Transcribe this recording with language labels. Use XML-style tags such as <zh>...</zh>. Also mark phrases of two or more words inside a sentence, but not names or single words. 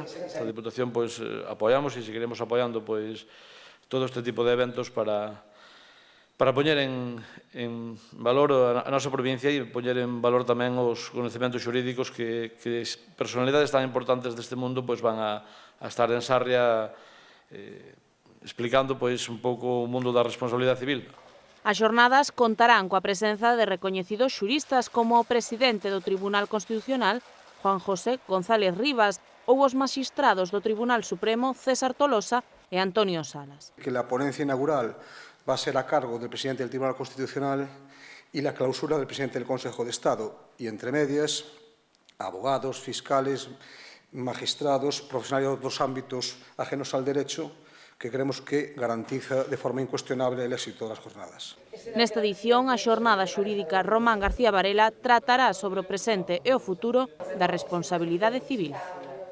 <gl>A Deputación apoiamos e seguiremos apoiando todo este tipo de eventos para poñer en valor a nosa provincia e poñer en valor tamén os coñecementos xurídicos que personalidades tan importantes deste mundo van a estar en Sarria explicando un pouco o mundo da responsabilidade civil. As xornadas contarán coa presenza de recoñecidos xuristas como o presidente do Tribunal Constitucional, Juan José González Rivas, ou os maxistrados do Tribunal Supremo, César Tolosa e Antonio Salas.</gl> <es>Que la ponencia inaugural va a ser a cargo del presidente del Tribunal Constitucional y la clausura del presidente del Consejo de Estado. Y entre medias, abogados, fiscales, magistrados, profesionales de otros ámbitos ajenos al derecho, que creemos que garantiza de forma incuestionable el éxito das jornadas.</es> <gl>Nesta edición, a xornada xurídica Román García Varela tratará sobre o presente e o futuro da responsabilidade civil.</gl>